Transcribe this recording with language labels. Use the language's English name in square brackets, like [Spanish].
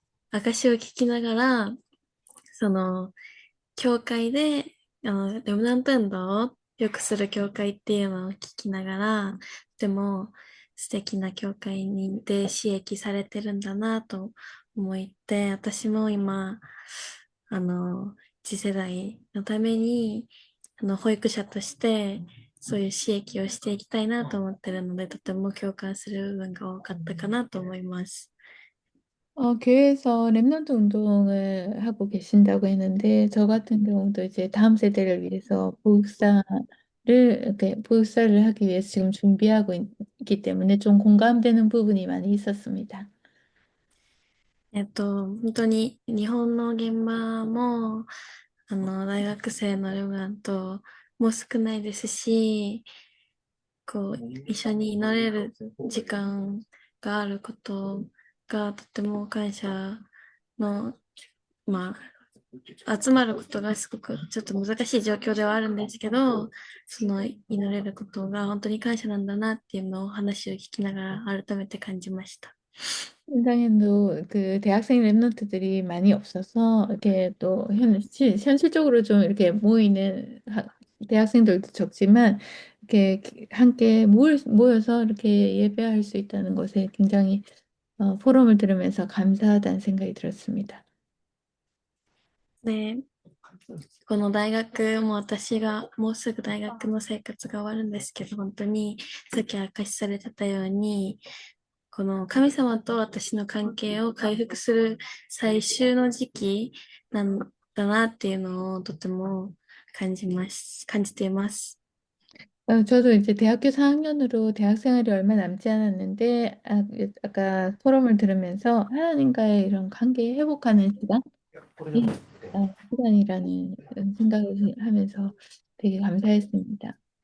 [Japanese] 証を聞きながら、その、教会で、レムナント運動をよくする教会っていうのを聞きながら、とても素敵な教会にで刺激されてるんだなと思って、私も今、あの、次世代のために、保育者として、そういう刺激をしていきたいなと思ってるので、とても共感する部分が多かったかなと思います。 [Korean] 교회에서 랩넌트 운동을 하고 계신다고 했는데, 저 같은 경우도 이제 다음 세대를 위해서 이렇게 보육사를 하기 위해서 지금 준비하고 있기 때문에 좀 공감되는 부분이 많이 있었습니다. [Japanese] 本当に日本の現場も、大学生の量がともう少ないですし、一緒に祈れる時間があることがとても感謝の、ま集まることがすごくちょっと難しい状況ではあるんですけど、その祈れることが本当に感謝なんだなっていうのを話を聞きながら改めて感じました。 [Korean] 현장에도 그 대학생 랩런트들이 많이 없어서 이렇게 또 현실적으로 좀 이렇게 모이는 대학생들도 적지만 이렇게 함께 모여서 이렇게 예배할 수 있다는 것에 굉장히 포럼을 들으면서 감사하다는 생각이 들었습니다. [Japanese] で、この大学も私がもうすぐ大学の生活が終わるんですけど、本当にさっき明かしされてたように、この神様と私の関係を回復する最終の時期なんだなっていうのをとても感じています。 [Korean] 저도 이제 대학교 4학년으로 대학 생활이 얼마 남지 않았는데, 아까 포럼을 들으면서 하나님과의 이런 관계 회복하는 시간이라는 생각을 하면서 되게 감사했습니다.